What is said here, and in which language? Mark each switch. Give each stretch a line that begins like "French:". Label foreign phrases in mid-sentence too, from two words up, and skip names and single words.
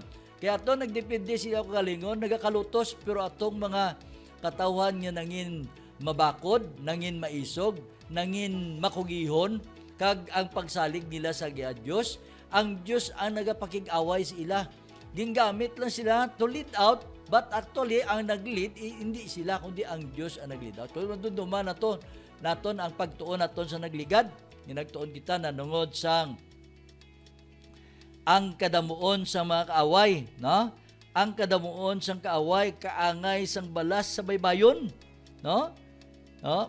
Hiligaynon: Kaya ato nagdepende sila kagalingon, nagakalutos, pero atong mga katawan nga nangin mabakod, nangin maisog, nangin makugihon, kag ang pagsalig nila sa Diyos, ang Diyos ang nagapakig-away sa ila. Gingamit lang sila
English: to lead out, but actually
Hiligaynon: ang nag-lead hindi sila kundi ang Diyos ang nag-lead out. Kung duman naton ang pagtuon naton sa nagligad, nagtuon kita na nungod sang ang kadamuon sa mga kaaway, no? Ang kadamuon sang kaaway, kaangay sang balas sa baybayon, no? No?